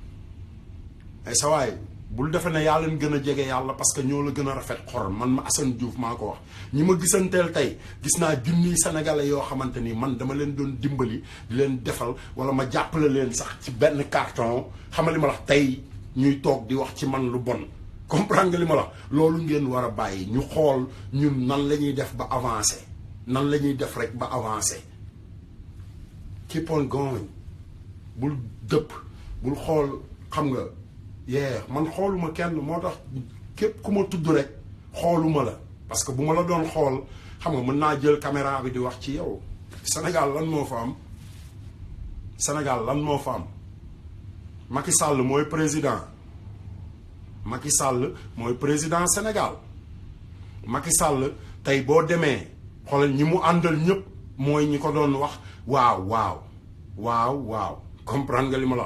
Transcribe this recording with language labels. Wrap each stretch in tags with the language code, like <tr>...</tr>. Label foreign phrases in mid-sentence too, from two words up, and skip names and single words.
<wo>ay sa waay bul defe ne yaa leen gën a jege yàlla</wo> <fr>parce que</fr> <wo>ñoo la gën a rafet xol man ma Assane Diouf maa ko wax ñi ma gisanteel tey gis naa junniy sénégalais yoo xamante ni man dama leen doon dimbali di leen defal wala ma jàppale leen sax ci benn carton xamal li ma la tey ñuy toog di wax ci man lu bon comprendre nga li ma la loolu ngeen war a bàyyi ñu xool ñun nan la ñuy def ba avancé nan la ñuy def rek ba avancé</wo> <en>keep on going</en> <wo>bul dëpp bul xool xam nga man xooluma kenn moo tax képp ku ma tudd rek xooluma la</wo> <fr>parce que</fr> <wo>bu ma la doon xool xam nga mën naa jël caméra bi di wax ci yow Sénégal lan moo fa am Macky Sall mooy président Sénégal Macky Sall tey boo demee xoolal ñi mu àndal ñëpp mooy ñi ko doon wax waaw comprendre nga li ma</wo>